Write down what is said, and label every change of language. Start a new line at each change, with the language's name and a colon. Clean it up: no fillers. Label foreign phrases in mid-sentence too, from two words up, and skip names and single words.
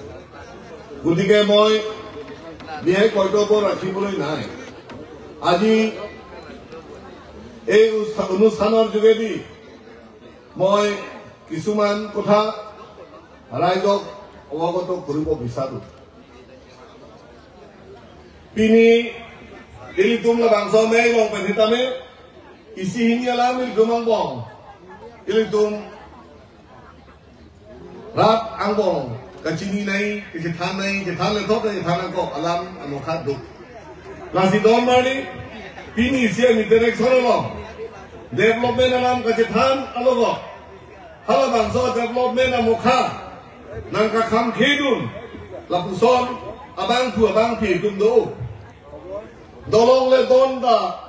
Assamese: গতিকে মই বিশেষ বক্তব্য ৰাখিবলৈ নাই। আজি এই অনুষ্ঠানৰ যোগেদি মই কিছুমান কথা ৰাইজক অৱগত কৰিব বিচাৰো।
Karbi: Pini ilitum labang some long penhitame isi hini alam ilitum ang bong ilitum rat ang bong kacini nai kithan le thok kithan ang kok alam anokhat duk nasi don mari pini isi ni direction lo development alam kithan alogo halabang so development amokha nangka kham khidun lapuson abang thu abang phi kundo dolong le donda